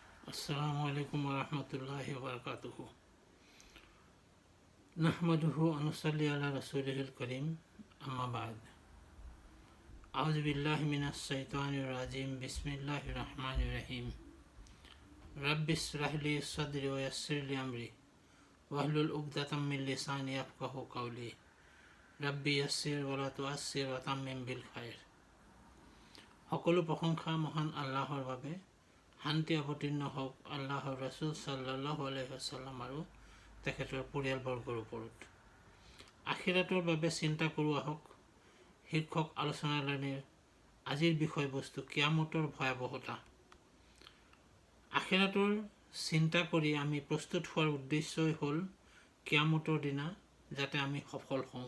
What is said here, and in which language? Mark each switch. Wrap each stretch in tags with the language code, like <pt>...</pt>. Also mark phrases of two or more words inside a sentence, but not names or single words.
<ar>السلام عليكم ورحمة الله وبركاته نحمده ونصلي على رسوله الكريم أما بعد أعوذ بالله من الشيطان الرجيم بسم الله الرحمن الرحيم رب اشرح لي صدري ويسر لي أمري واحلل عقدة من لساني يفقهوا قولي رب يسر ولا تعسر وتمم بالخير.</ar> <as>সকলো প্ৰশংসা মহান আল্লাহৰ বাবে। শান্তি অৱতীৰ্ণ হওক আল্লাহৰ ৰাছুল</as> <ar>صلى الله عليه وسلم</ar> <as>আৰু তেখেতৰ পৰিয়ালবৰ্গৰ ওপৰত। আখিৰাতৰ বাবে চিন্তা কৰোঁ আহক শীৰ্ষক আলোচনালানিৰ আজিৰ বিষয়বস্তু কিয়ামতৰ ভয়াৱহতা। আখিৰাতৰ চিন্তা কৰি আমি প্ৰস্তুত হোৱাৰ উদ্দেশ্যই হ'ল কিয়ামতৰ দিনা যাতে আমি সফল হওঁ।</as>